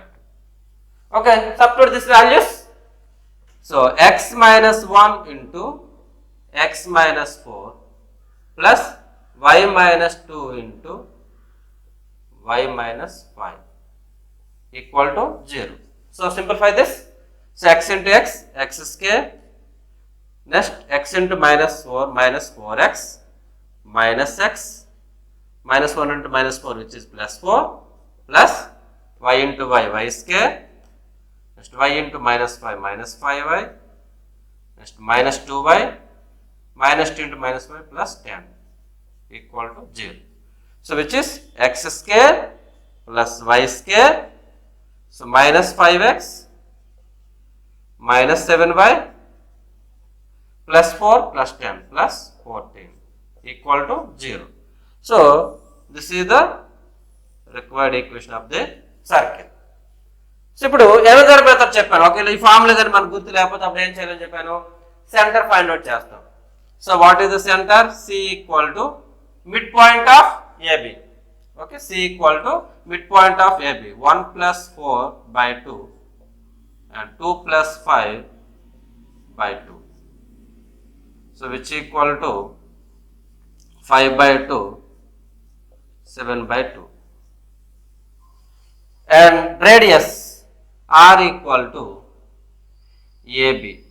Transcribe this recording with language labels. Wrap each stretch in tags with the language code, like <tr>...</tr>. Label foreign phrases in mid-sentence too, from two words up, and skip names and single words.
<en>Okay, substitute these values. So x minus 1 into x minus 4 plus y minus 2 into y minus 5 equal to 0. So simplify this. So x into x, x square. Next x into minus 4, minus 4x minus x. Minus 1 into minus 4, which is plus 4, plus y into y, y square. Next y into minus 5, minus 5y. Next minus 2y, minus 2 into minus 5 plus 10 equal to 0. So which is x square plus y square. So minus 5x minus 7y plus 4 plus 10 plus 14 equal to 0. So this is the required equation of the circle.</en> <te>సో ఇప్పుడు</te> <en>another method</en> <te>చెప్పాను. ఒకవేళ ఈ ఫార్ములా కానీ మనకు గుర్తు లేకపోతే అప్పుడు ఏం చేయాలని చెప్పాను,</te> <en>center find out</en> <te>చేస్తాం.</te> <en>So what is the center? C equal to midpoint of AB. Okay, C equal to midpoint of AB. 1 plus 4 by 2 and 2 plus 5 by 2. So which equal to 5 by 2, 7 by 2. And radius r equal to AB.</en>